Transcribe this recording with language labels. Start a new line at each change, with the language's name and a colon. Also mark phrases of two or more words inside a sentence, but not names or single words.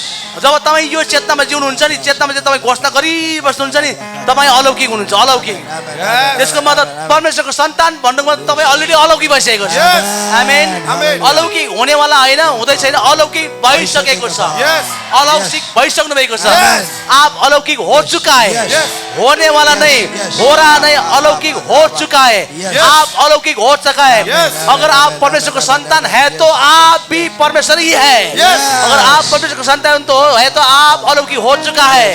Nepali: जब तपाईँ यो चेतनामा जिउनुहुन्छ नि, चेतनामा चाहिँ तपाईँ घोषणा गरिबस्नुहुन्छ नि, तपाईँ अलौकिक हुनुहुन्छ। अलौकिक त्यसको मतलब परमेश्वरको सन्तान भन्नुको मतलब तपाईँ अलरेडी अलौकिक भइसकेको छ। आमेन। अलौकिक हुनेवाला होइन, हुँदै छैन, अलौकिक भइसकेको छ। अलौकिक भइसक्नु भएको छ।
Hindi: आप अलौकिक हो चुका है। होने वाला नहीं, हो रहा नहीं, अलौकिक हो चुका है। आप अलौकिक हो चुका है। अगर आप परमेश्वर को संतान है तो आप भी परमेश्वर ही है। अगर आप परमेश्वर को संतान तो है तो आप अलौकिक हो चुका है।